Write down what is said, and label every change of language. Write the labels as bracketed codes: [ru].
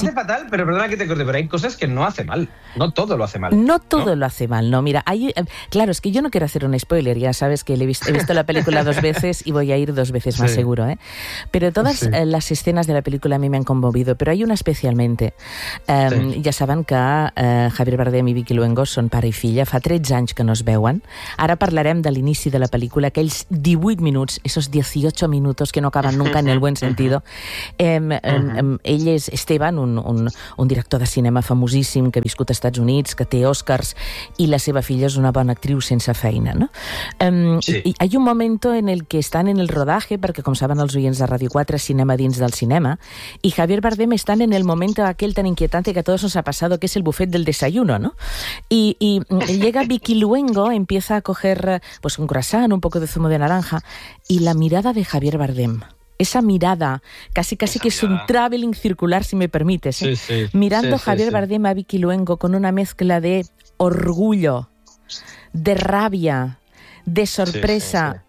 [es] Lo hace fatal, pero perdona que te corte, pero hay cosas que no hace mal. No todo lo hace mal. No todo lo hace mal, no. Mira, hay... Claro, es que yo no quiero hacer un spoiler, ya sabes que he visto la película dos veces y voy a ir dos veces más seguro, ¿eh? Pero todas las escenas de la película a mí me han conmovido, pero hay una especialmente. Ya saben que [ca] Javier Bardem i Vicky Luengo són pare i filla, fa 13 anys que no es veuen. Ara parlarem de l'inici de la película, aquells 18 minuts, esos 18 minuts que no acaben [es] nunca en el buen sentido. [ca] Ell és Esteban, un director de cinema famosíssim que ha viscut als Estats Units, que té Oscars, i la seva filla és una bona actriu sense feina, no? Sí. Hi ha un moment en el que estan en el rodatge, perquè com saben els oients de Radio 4, cinema dins del cinema, i Javier Bardem estan en el moment aquell tan [es] inquietante que a todos nos ha pasado, [ca] que és el [es] buffet del desayuno, [ca] no? [es] Y llega Vicky Luengo, empieza a coger pues un croissant, un poco de zumo de naranja, y la mirada de Javier Bardem, esa mirada, casi que es un traveling circular, si me permites, ¿eh? Mirando Bardem a Vicky Luengo con una mezcla de orgullo, de rabia, de sorpresa.